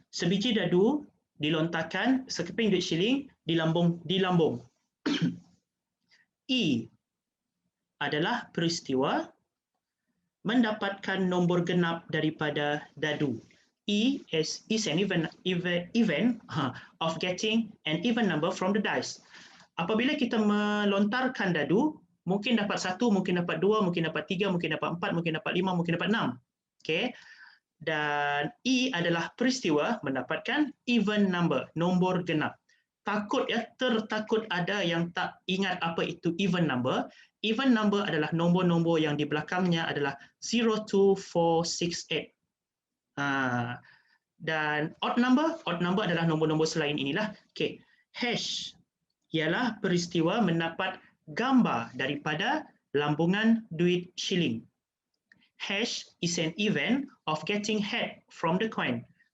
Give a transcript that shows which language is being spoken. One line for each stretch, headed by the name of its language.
Malay: Sebiji dadu dilontarkan, sekeping duit shilling dilambung. E adalah peristiwa mendapatkan nombor genap daripada dadu.
English: E is an event of getting an even number from the dice.
Malay: Apabila kita melontarkan dadu, mungkin dapat 1, mungkin dapat 2, mungkin dapat 3, mungkin dapat 4, mungkin dapat 5, mungkin dapat 6. Okey. Dan E adalah peristiwa mendapatkan even number, nombor genap. Tertakut ada yang tak ingat apa itu even number. Even number adalah nombor-nombor yang di belakangnya adalah 0, 2, 4, 6, 8. Dan odd number adalah nombor-nombor selain inilah. Okey. Hash ialah peristiwa mendapat gambar daripada lambungan duit shilling.
English: Hash is an event of getting head from the coin.